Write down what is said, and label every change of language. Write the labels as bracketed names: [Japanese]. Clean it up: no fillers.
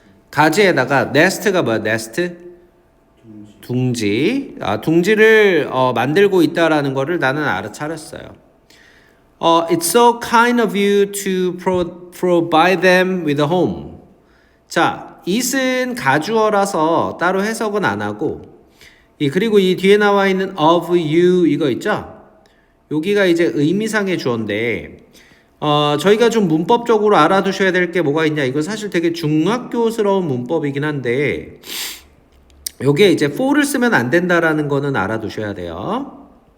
[Korean] 가지에다가 nest가 뭐야? nest? 둥지. 둥지를 만들고 있다라는 거를 나는 알아차렸어요. [English] It's so kind of you to provide them with a home. [Korean] 자, it은 가주어라서 따로 해석은 안 하고, 그리고 이 뒤에 나와 있는 of you 이거 있죠? 여기가 이제 의미상의 주어인데, 저희가 좀 문법적으로 알아두셔야 될 게 뭐가 있냐? 이거 사실 되게 중학교스러운 문법이긴 한데, 요게 이제 for를 쓰면 안 된다라는 거는 알아두셔야 돼요.